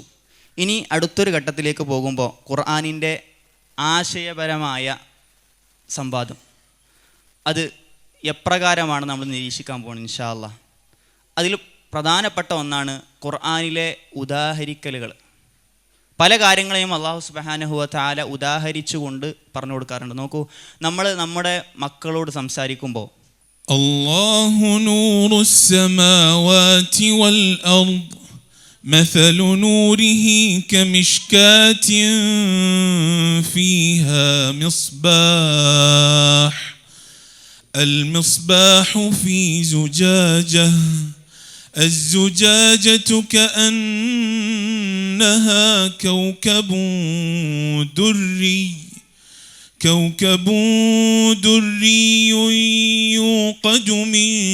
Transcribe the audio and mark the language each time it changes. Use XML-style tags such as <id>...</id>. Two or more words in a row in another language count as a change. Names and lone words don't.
<ml>ഇനി അടുത്തൊരു ഘട്ടത്തിലേക്ക് പോകുമ്പോൾ ഖുർആനിൻ്റെ ആശയപരമായ സംവാദം, അത് എപ്രകാരമാണ് നമ്മൾ നിരീക്ഷിക്കാൻ പോകുന്നത്</ml> <ar>إن شاء الله.</ar> <ml>അതിൽ പ്രധാനപ്പെട്ട ഒന്നാണ് ഖുർആനിലെ ഉദാഹരിക്കലുകൾ. പല കാര്യങ്ങളെയും അല്ലാഹു</ml> <ar>سبحانه وتعالى</ar> <ml>ഉദാഹരിച്ചുകൊണ്ട് പറഞ്ഞു കൊടുക്കാറുണ്ട്. നോക്കൂ, നമ്മൾ നമ്മുടെ മക്കളോട് സംസാരിക്കുമ്പോൾ</ml> <ar>الله نور السماوات والأرض مثل نوره كمشكاة فيها مصباح المصباح في زجاجة الزجاجة كأنها كوكب دري يوقد من</ar>